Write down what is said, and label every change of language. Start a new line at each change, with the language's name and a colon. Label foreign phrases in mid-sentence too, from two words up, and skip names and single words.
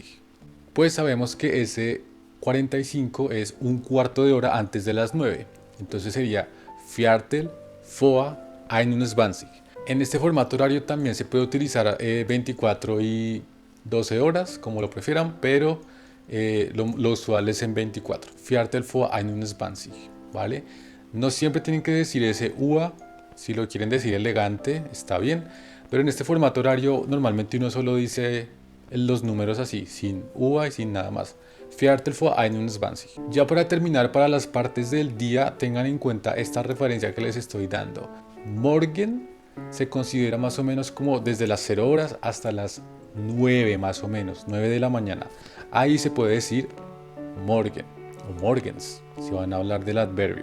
Spanish: Pues sabemos que ese 45 es un cuarto de hora antes de las 9. Entonces sería
German: Viertel vor 21.
Spanish: En este formato horario también se puede utilizar 24 y 12 horas, como lo prefieran, pero lo usual es en 24.
German: Viertel vor 21,
Spanish: ¿vale? No siempre tienen que decir ese UA, si lo quieren decir elegante, está bien. Pero en este formato horario normalmente uno solo dice los números así, sin UA y sin nada más.
German: Viertel vor 21.
Spanish: Ya para terminar, para las partes del día, tengan en cuenta esta referencia que les estoy dando. Morgen se considera más o menos como desde las 0 horas hasta las 9 más o menos, 9 de la mañana. Ahí se puede decir morgen o morgens, si van a hablar del adverbio.